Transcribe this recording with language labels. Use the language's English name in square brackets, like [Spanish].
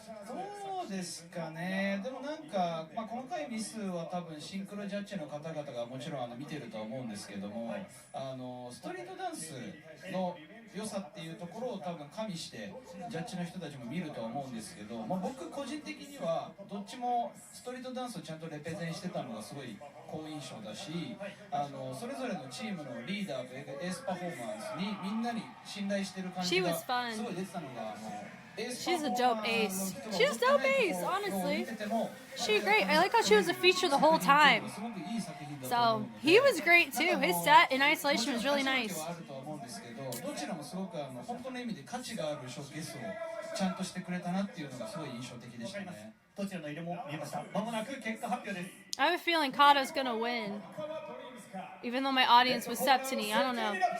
[Japanese] そうですかね。でもなんか、細かいミスは多分シンクロジャッジの方々がもちろん見てるとは思うんですけども、ストリートダンスの良さっていうところを多分加味してジャッジの人たちも見るとは思うんですけど、僕個人的にはどっちもストリートダンスをちゃんとレペゼンしてたのがすごい好印象だし、それぞれのチームのリーダーとエースパフォーマンスにみんなに信頼してる感じがすごい出てたのが [English] She's a dope ace. She's dope ace, honestly. She's great. I like how she was a feature the whole time. So, he was great too. His set in isolation was really nice. [Japanese] どちらもすごく本当の意味で価値があるショーケースをちゃんとしてくれたなっていうのがすごい印象的でしたね。どちらの色も見えました。まもなく結果発表です。 [English] I have a feeling KADO's gonna win. Even though my audience was SEPTENI, I don't know.